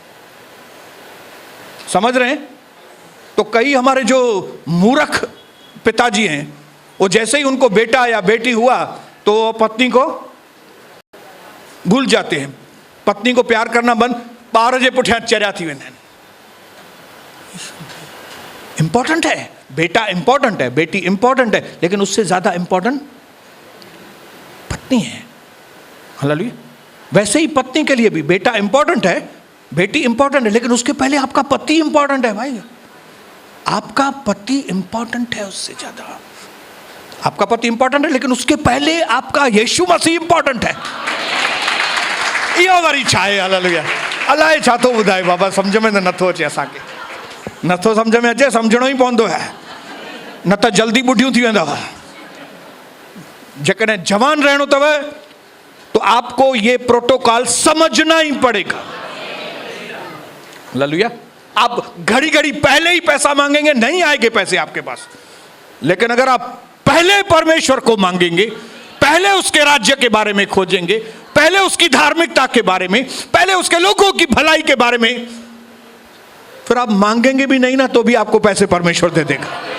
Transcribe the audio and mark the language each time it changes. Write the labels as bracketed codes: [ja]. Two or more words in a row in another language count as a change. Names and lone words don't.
[hi] समझ रहे हैं? तो कई हमारे जो मूर्ख पिताजी हैं, वो जैसे ही उनको बेटा या बेटी हुआ तो पत्नी को भूल जाते हैं। पत्नी को प्यार करना बंद, 12 बजे [sd] पुठ्या चर्या थी वेंदा आहिनि। [hi] इंपॉर्टेंट है, बेटा इंपॉर्टेंट है, बेटी इंपॉर्टेंट है, लेकिन उससे ज्यादा इंपॉर्टेंट पत्नी है। हालेलुया। वैसे ही पत्नी के लिए भी बेटा इंपॉर्टेंट है, बेटी इंपॉर्टेंट है, लेकिन उसके पहले आपका पति इंपॉर्टेंट है भाई। आपका पति इंपॉर्टेंट है उससे ज्यादा। आपका पति इंपॉर्टेंट है, लेकिन उसके पहले आपका यीशु मसीह इंपॉर्टेंट है। [sd] इहो वरी छा आहे। हालेलुया। अलाए छा थो ॿुधाए बाबा, सम्झ में त नथो अचे असांखे, नथो सम्झ में अचे, सम्झणो ई पवंदो आहे, न त जल्दी ॿुढियूं थी वेंदव। जेकॾहिं जवान रहणो अथव [hi] तो आपको ये प्रोटोकॉल समझना ही पड़ेगा। हालेलुया। आप घड़ी घड़ी पहले ही पैसा मांगेंगे, नहीं आएंगे पैसे आपके पास, लेकिन अगर आप पहले परमेश्वर को मांगेंगे, पहले उसके राज्य के बारे में खोजेंगे, पहले उसकी धार्मिकता के बारे में, पहले उसके लोगों की भलाई के बारे में, फिर आप मांगेंगे भी नहीं ना तो भी आपको पैसे परमेश्वर दे देगा।